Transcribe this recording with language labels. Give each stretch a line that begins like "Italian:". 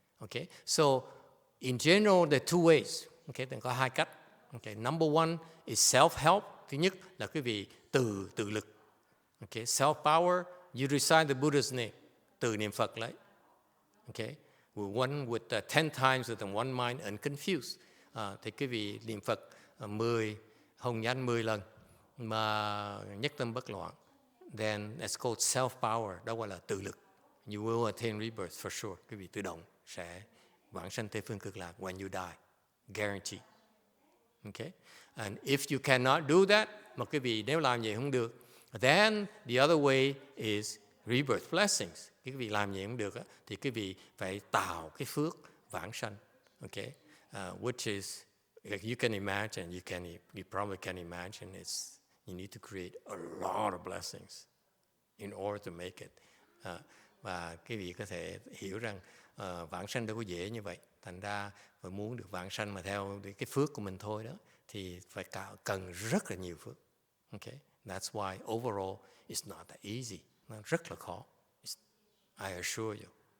English: Okay, so in general there are two ways. Okay,
Vietnamese: có hai cách.
English: Okay, number one is self-help. Thứ nhất là quý vị tự lực. Okay, self-power. You recite the Buddha's name.
Vietnamese: Tự niệm Phật lấy.
English: Okay, with 10 times with one mind unconfused.
Vietnamese: Thì quý vị niệm Phật 10 hồng danh 10 lần mà nhất tâm bất loạn.
English: Then that's called self-power.
Vietnamese: Đó gọi là tự lực.
English: You will attain rebirth for sure.
Vietnamese: Quý vị tự động sẽ vãng sanh Tây phương cực lạc
English: when you die. Guaranteed.
Vietnamese: Okay?
English: And if you cannot do that,
Vietnamese: mà quý vị nếu làm vậy không được,
English: then the other way is rebirth blessings.
Vietnamese: Quý vị làm vậy không được thì quý vị phải tạo cái phước vãng sanh.
English: Okay? Which is, like you can imagine, you probably can imagine, you need to create a lot of blessings in order to make it.
Vietnamese: Và quý vị có thể hiểu rằng vãng sanh đâu có dễ như vậy. Thành ra phải muốn được vãng sanh mà theo cái phước của mình thôi đó, thì phải cần rất là nhiều phước.
English: Okay? That's why overall it's not that easy.
Vietnamese: Nó rất là khó.
English: I assure you.